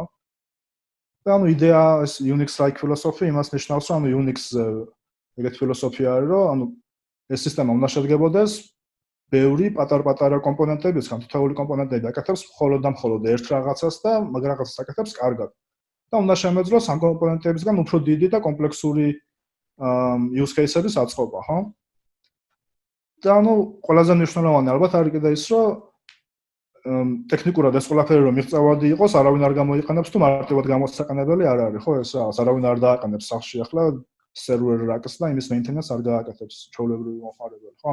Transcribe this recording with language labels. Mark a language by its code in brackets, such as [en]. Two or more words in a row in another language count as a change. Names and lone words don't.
[ka] და ანუ იდეა ეს [en] Unix-like philosophy [ka] იმას ნიშნავს, რომ ანუ Unix-ზე ეგეთი ფილოსოფია არის, რომ ანუ ეს სისტემა უნდა შედგებოდეს ბევრი პატარ-პატარა კომპონენტებისგან, თითოეული კომპონენტები აკეთებს მხოლოდ და მხოლოდ ერთ რაღაცას და მაგ რაღაცას აკეთებს კარგად. და უნდა შემეძლოს ამ კომპონენტებისგან უფრო დიდი და კომპლექსური [en] use case- [ka] ების აწყობა, ხო? და ანუ ყველაზე მნიშვნელოვანი ალბათ არის კიდე ის, რომ ტექნიკურად ეს ყველაფერი რომ მიღწევადი იყოს, არავინ არ გამოიყენებს თუ მარტივად გამოსაყენებელი არ არის, ხო? ეს რაღაც არავინ არ დააყენებს სახში ახლა [en] server rack- [ka] ს და იმის maintenance არ გააკეთებს ჩვეულებრივი მომხმარებელი, ხო?